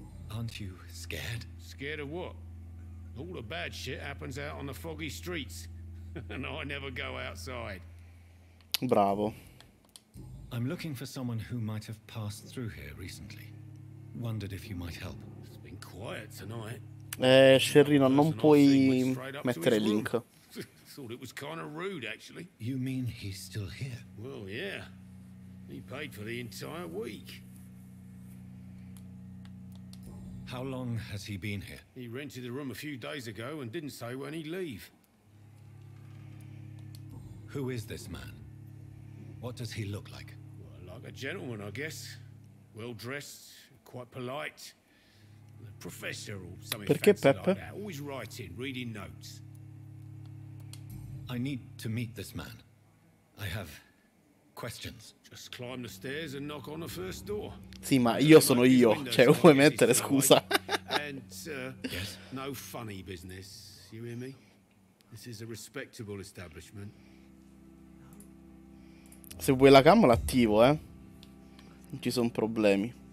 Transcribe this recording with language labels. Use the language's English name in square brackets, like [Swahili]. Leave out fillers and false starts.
[English] Aren't you scared? Scared of what? All the bad shit happens out on the foggy streets. And I never go outside. [Italian] Bravo. [English] I'm looking for someone who might have passed through here recently. Wondered if you might help. It's been quiet tonight. [Italian] Scerrino, non puoi mettere link. [English] Thought it was kind of rude, actually. You mean he's still here? Well, yeah. He paid for the entire week. How long has he been here? He rented the room a few days ago and didn't say when he'd leave. Who is this man? What does he look like? Well, like a gentleman, I guess. Well dressed, quite polite. A professor or something [Italian] Perché [English] fancy [Italian] Peppe? [English] like that. Always writing, reading notes. I need to meet this man. I have questions. Just climb the stairs and knock on the first door. [Italian] Sì, ma io sono io. Cioè, vuoi mettere, scusa? [English] And, Yes? no funny business, you hear me? This is a respectable establishment. [Italian] Se vuoi la cam l'attivo, Non ci sono problemi.